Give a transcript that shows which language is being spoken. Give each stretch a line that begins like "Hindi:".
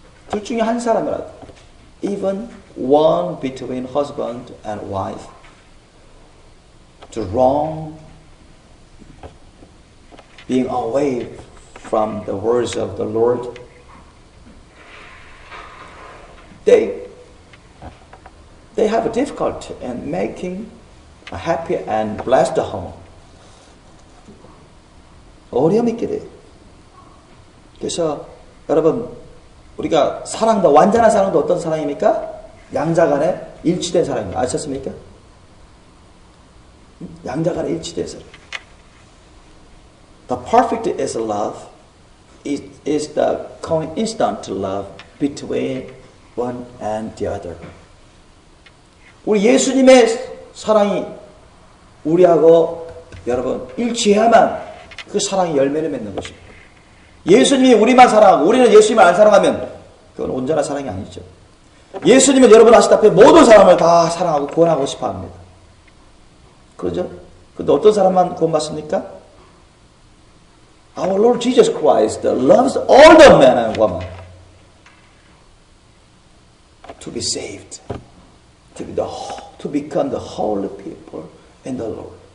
Korean: 둘 중에 한 사람이라도
English: even one between husband and wife to wrong being away from the words of the Lord, they have a difficulty in making a happy and blessed home.
Korean: 어려움이 있게 돼요. 그래서 여러분 우리가 사랑도 완전한 사랑도 어떤 사랑입니까? 양자간에 일치된 사랑입니다. 아셨습니까? 양자간에 일치된 사랑.
English: The perfect is love. It is the constant love between one and the other.
Korean: 우리 예수님의 사랑이 우리하고 여러분 일치해야만 그 사랑이 열매를 맺는 것입니다. 예수님이 우리만 사랑하고 우리는 예수님을 안 사랑하면 그건 온전한 사랑이 아니죠. 예수님은 여러분 아시다시피 모든 사람을 다 사랑하고 구원하고 싶어 합니다. 그렇죠? 근데 어떤 사람만 구원받습니까?
English: Our Lord Jesus Christ loves all the men and women to be saved, to become the holy people in the Lord.